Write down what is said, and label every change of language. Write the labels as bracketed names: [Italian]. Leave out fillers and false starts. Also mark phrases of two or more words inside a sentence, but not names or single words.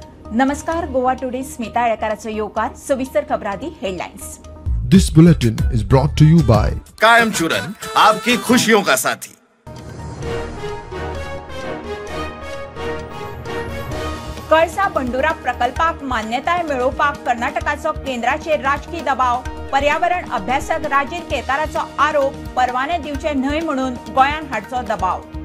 [Konkani] नमस्कार. गोवा टुडे स्मिता येळकाराचो येवकार. सविस्तर खबरादी हेडलाइंस. [English] This bulletin is brought to you by [Hindi] कायम चूरन, आपकी खुशियों का साथी. [Konkani] कळसा बंडुरा प्रकल्पाक मान्यताय मेळोवपाक कर्नाटकाचो केंद्राचेर राजकी दबाव. पर्यावरण अभ्यासक राजीव केताराचो आरोप. परवाने दिवचे न्हय म्हणून गोंयान हाडचो दबाव.